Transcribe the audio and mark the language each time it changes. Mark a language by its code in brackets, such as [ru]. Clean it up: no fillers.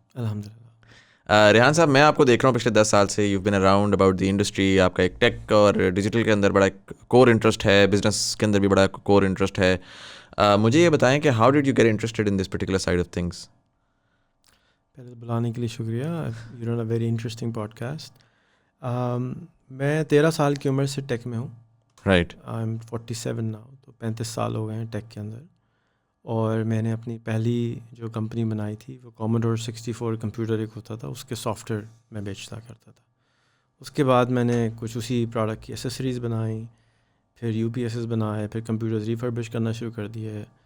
[ur] الحمدللہ. ریحان صاحب، میں آپ کو دیکھ رہا ہوں پچھلے 10 سال سے. [en] You been around about the industry. [ur] آپ کا ایک ٹیک اور ڈیجیٹل کے اندر بڑا ایک کور انٹرسٹ ہے، بزنس کے اندر بھی بڑا کور انٹرسٹ ہے. مجھے یہ بتائیں کہ [en] How did you get interested in this particular side of things? [ur] پہلے بلانے کے لیے شکریہ. [en] You run a very interesting podcast. [ur] میں 13 سال کی عمر سے ٹیک میں ہوں. [en] Right. I am 47 now, [ur] تو 35 سال ہو گئے ہیں ٹیک کے اندر. اور میں نے اپنی پہلی جو کمپنی بنائی تھی وہ کوموڈور 64 کمپیوٹر ایک ہوتا تھا، اس کے سافٹ ویئر میں بیچتا کرتا تھا. اس کے بعد میں نے کچھ اسی پروڈکٹ کی ایسیسریز بنائیں، پھر یو پی ایس ایس بنائے، پھر کمپیوٹرز ریفربش کرنا شروع کر دیے.